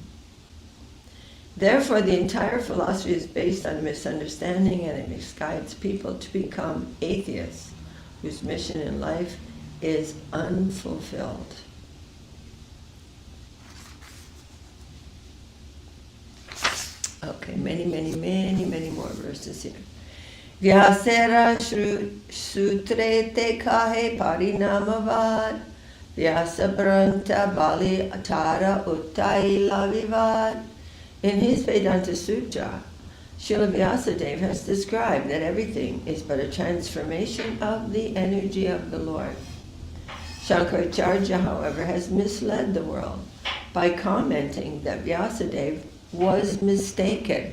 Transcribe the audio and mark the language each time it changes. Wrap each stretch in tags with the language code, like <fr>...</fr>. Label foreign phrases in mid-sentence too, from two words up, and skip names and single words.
<en>Therefore, the entire philosophy is based on misunderstanding, and it misguides people to become atheists, whose mission in life is unfulfilled. Okay, many more verses here.</en> <bn>ব্যাসের সূত্রে তে কহে পরিণামবাদ ব্যাস ভ্রান্ত বলি তার উঠাই বিবাদ.</bn> <en>In his Vedanta Sutra, Srila Vyasadeva has described that everything is but a transformation of the energy of the Lord. Shankaracharya, however, has misled the world by commenting that Vyasadeva was mistaken.</en>